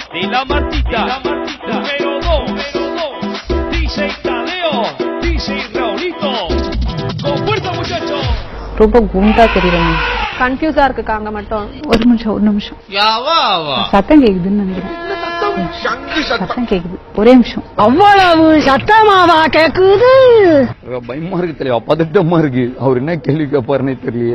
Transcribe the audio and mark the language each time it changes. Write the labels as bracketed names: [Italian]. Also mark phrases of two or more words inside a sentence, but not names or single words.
[Spanish] la Martita, número 2, DJ Tadeo, DJ Raulito. Con fuerza, muchachos. [Tamil] ரொம்ப குண்டா தெரியுறாங்க. கன்ஃபியூஸா இருக்கு அங்க மட்டும். ஒரு நிமிஷம். சத்தம் கேக்குதுன்னு நினைக்கிறேன். சத்தம் கேக்குது. ஒரே நிமிஷம். அவ்வளவு சத்தமாவா கேக்குது? பயமா இருக்கு தெரியல, பதட்டமா இருக்கு. அவர் என்ன கேள்வி கேட்பாருன்னே தெரியலையே.